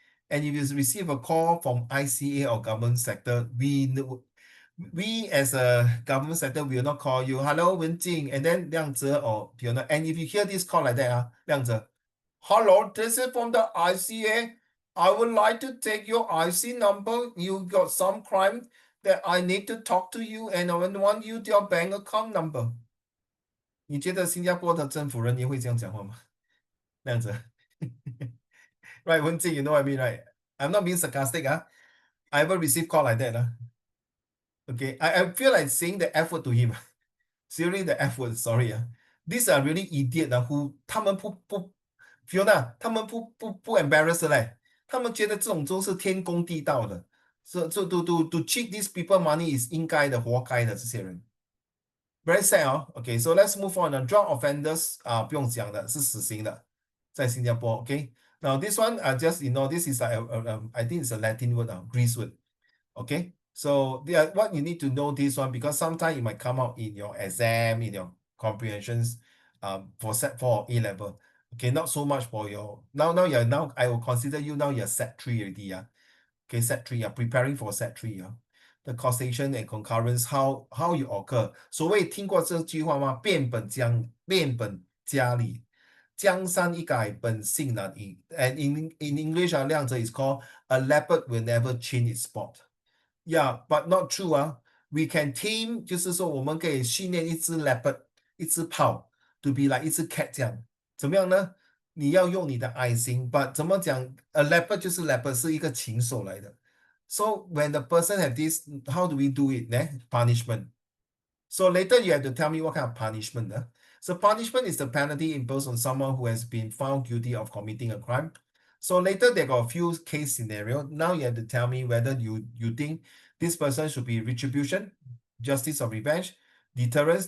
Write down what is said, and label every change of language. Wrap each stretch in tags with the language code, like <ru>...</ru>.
<en>And if you receive a call from ICA or government sector, we as a government sector will not call you, hello, Wenjing, and then 亮子 or Fiona. And if you hear this call like that, 亮子, hello, this is from the ICA. I would like to take your IC number. You got some crime that I need to talk to you, and I want you your bank account number.</en> <zh>你觉得新加坡的政府人员会这样讲话吗？那样子</zh> <en>Right, Wenjing, you know what I mean, right? I'm not being sarcastic. I ever received call like that. Okay, I feel like saying the F word to him. Seriously, the F word, sorry. These are really idiot who</en> <zh>他们不 Fiona, 他们不 embarrass 他们觉得这种都是天公地道的。</zh> <en>So to cheat these people money is</en> <zh>应该的，活该的这些人。</zh> <en>Very sad Okay, so let's move on. Drug offenders</en> <zh>不用讲的，是死刑的，在新加坡。</zh> <en>Okay, now this one just this is I think it's a Latin word Greece word. Okay, so what you need to know this one, because sometimes it might come out in your exam, in your comprehensions, for set 4 A level. Okay, not so much for your now I will consider you now you're set 3 already, yeah. Okay, set 3, you're preparing for set 3, yeah. The causation and concurrence, how you occur.</en> <zh>所谓听过这句话吗？变本加厉，江山易改，本性难移。</zh> <en>And in English, 亮者 is called a leopard will never change its spot. Yeah, but not true 啊。 We can tame，</en> <zh>就是说我们可以训练一只 leopard， 一只豹</zh> <en>to be like</en> <zh>一只 cat 这样。怎么样呢？你要用你的爱心 ，but 怎么讲 ？</zh> <en>A leopard</en> <zh>就是 leopard， 是一个禽兽来的。</zh> <en>So when the person have this, how do we do it 呢 ？Punishment. So later you have to tell me what kind of punishment. So punishment is the penalty imposed on someone who has been found guilty of committing a crime. So later there got a few case scenario. Now you have to tell me whether you think this person should be retribution, justice or revenge, deterrence.</en>